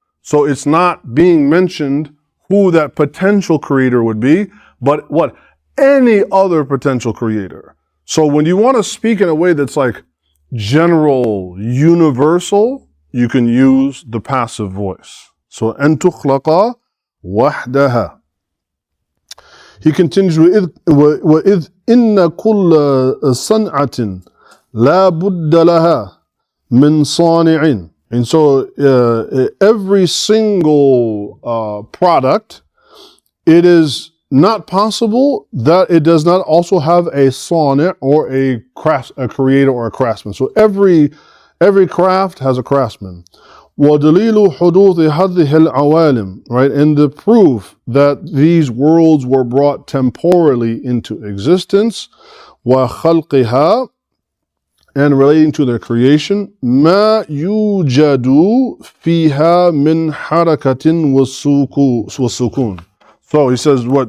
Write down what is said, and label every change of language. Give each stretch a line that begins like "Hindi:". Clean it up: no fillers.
English: So it's not being mentioned who that potential creator would be, but what? Any other potential creator. So when you want to speak in a way that's like general, universal, you can use the passive voice.
Arabic: So أن تخلق وحدها.
English: He continues
Arabic: وإذ إن كل صنعة لا بد لها من صانع.
English: And so every single product, it is not possible that it does not also have a sani' or a creator or a craftsman. So every craft has a craftsman.
Arabic: وَدَلِيلُ حُدُوثِ هَذِّهِ الْعَوَالِمِ,
English: right? And the proof that these worlds were brought temporally into existence, وَخَلْقِهَا, and relating to their creation,
Arabic: مَا يُوجَدُ فِيهَا مِنْ حَرَكَةٍ وَسُكُونٍ.
English: So he says what?